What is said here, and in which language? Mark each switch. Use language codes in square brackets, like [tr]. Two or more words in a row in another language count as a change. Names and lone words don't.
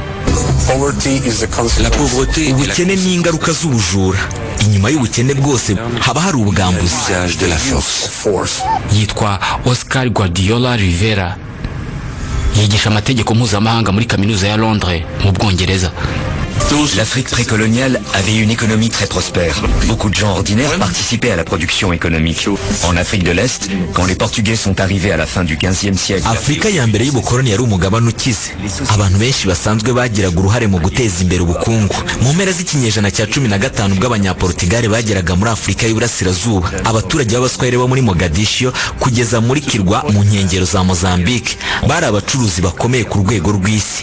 [rw] Ubukene ni ingaruka z'ubujura. Inyuma y'ubukene bwose haba hari ubwambuzi. Yitwa Oscar Guardiola Rivera. Yigisha amategeko mpuzamahanga muri kaminuza ya Londres mu Bwongereza. [fr] L'Afrique précoloniale avait une économie très prospère. Beaucoup de gens ordinaires participaient à la production économique. En Afrique de l'Est, quand les Portugais sont arrivés à la fin du 15e siècle, [rw] Afrika ya mbere y'ubukoloni yari umugabane ukize. Abantu benshi basanzwe bagiraga uruhare mu guteza imbere ubukungu. Mu mpera z'ikinyejana cya 15 ubwo Abanyaportugal bageraga muri Afurika y'Uburasirazuba, abaturage b'Abaswahili bo muri Mogadiscio kugeza muri Kirwa mu nkengero za Mozambique bari abacuruzi bakomeye ku rwego rw'isi.